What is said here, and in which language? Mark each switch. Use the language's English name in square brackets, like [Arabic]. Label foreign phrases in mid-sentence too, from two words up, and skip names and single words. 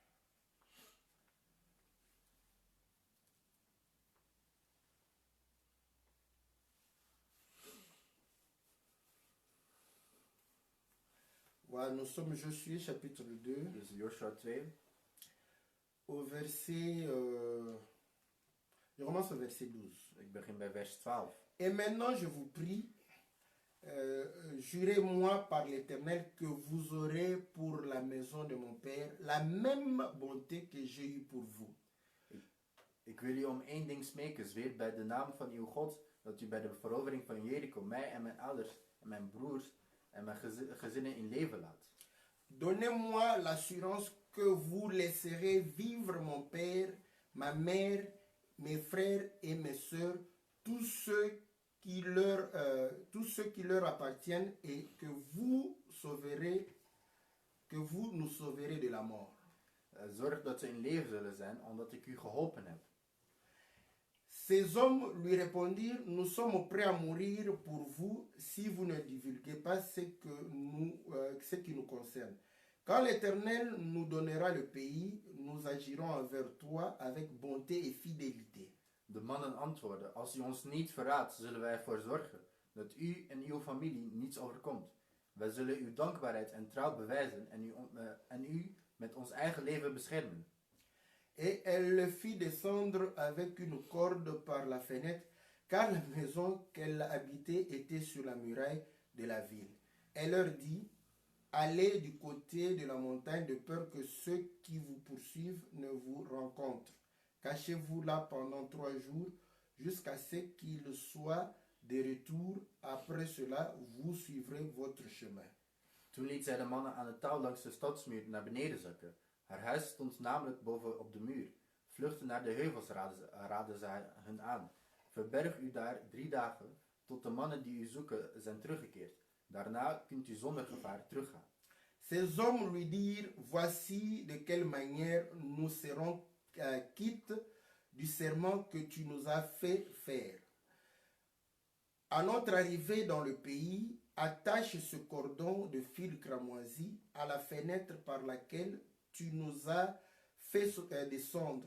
[French] Voilà, nous sommes Josué chapitre 2 [Dutch] Dus Joshua 2. [French] au verset... je commence au verset 12. [Dutch] Ik begin bij vers 12. [French] Et maintenant je vous prie, jurez-moi par l'Éternel que vous aurez pour la maison de mon Père la même bonté que j'ai eue pour vous. [Dutch] Ik wil u om één ding smeken, zweer bij de naam van uw God, dat u bij de verovering van Jericho mij en mijn ouders en mijn broers en mijn gezinnen in leven laat. [French] Donnez-moi l'assurance que vous laisserez vivre mon père, ma mère, mes frères et mes sœurs, tous ceux qui leur appartiennent et que vous nous sauverez de la mort. [Dutch] Zorg dat ze in leven zullen zijn, omdat ik u geholpen heb. [French] Ces hommes lui répondirent, nous sommes prêts à mourir pour vous si vous ne divulguez pas ce qui nous concerne. Quand l'Éternel nous donnera le pays, nous agirons envers toi avec bonté et fidélité. [Dutch] De mannen antwoordden, als u ons niet verraadt, zullen wij ervoor zorgen dat u en uw familie niets overkomt. Wij zullen uw dankbaarheid en trouw bewijzen en u met ons eigen leven beschermen. [French] Et elle le fit descendre avec une corde par la fenêtre, car la maison qu'elle habitait était sur la muraille de la ville. Elle leur dit, allez du côté de la montagne de peur que ceux qui vous poursuivent ne vous rencontrent. Cachez-vous là pendant 3 jours jusqu'à ce qu'il soit de retour. Après cela, vous suivrez votre chemin. [Dutch] Toen liet zij de mannen aan het touw langs de stadsmuur naar beneden zakken. Haar huis stond namelijk boven op de muur. Vluchten naar de heuvels raadden zij hun aan. Verberg u daar 3 dagen, tot de mannen die u zoeken zijn teruggekeerd. Daarna kunt u zonder gevaar teruggaan. [French] Ces hommes lui dirent, voici de quelle manière nous serons quittes du serment que tu nous as fait faire. À notre arrivée dans le pays, attache ce cordon de fil cramoisi à la fenêtre par laquelle tu nous as fait descendre.